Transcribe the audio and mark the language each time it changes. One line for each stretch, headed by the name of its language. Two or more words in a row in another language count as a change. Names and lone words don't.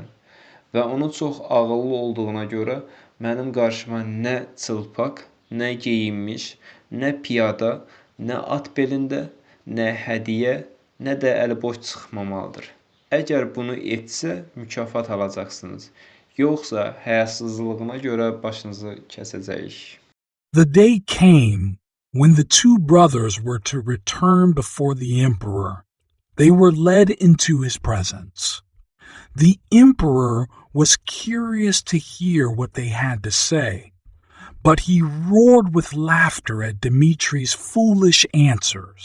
Azerbaijani: Və onu çox ağıllı olduğuna görə mənim qarşıma nə çılpaq, nə geyinmiş, nə piyada, nə at belində, nə hədiyyə, nə də əliboş çıxmamalıdır. Əgər bunu etsə, mükafat alacaqsınız. Yoxsa həyasızlığına görə başınızı kəsəcəyik.
English: The day came when the two brothers were to return before the emperor. They were led into his presence. The emperor was curious to hear what they had to say, but he roared with laughter at Dmitri's foolish answers.